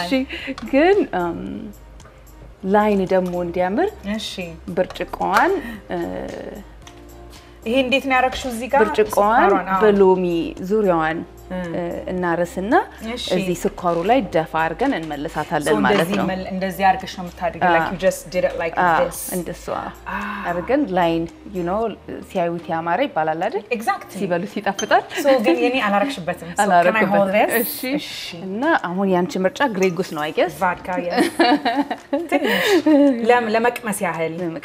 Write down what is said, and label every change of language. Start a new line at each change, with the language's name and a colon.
Amharic: እሺ ግን ላይን ደግሞ እንዲያምር እሺ ብርጭቆዋን ይሄ እንዴት ነው ያረክሽው እዚህ ጋር ብርጭቆዋን በሎሚ ዙሪያዋን እናረስና እዚህ ስኳሩ ላይ ደፋ አርገን እንመለሳታለን ማለት ነው እንደዚህ አርገሽ ነው የምታደርጊው
English: like you just did it like this
Amharic: እንደሷ አርገን ላይን
English: you know
Amharic: ሲያዩት ያማረ ይባላል አይደል
English: exactly
Amharic: ሲበሉት ይጣፍጣል so ግን የኔ አላረክሽበትም
English: so can I hold this
Amharic: እሺ እና አሁን ያንቺ ምርጫ ግሬጉስ ነው
English: I guess
Amharic: vodka ትንሽ ለመቅመስ ያህል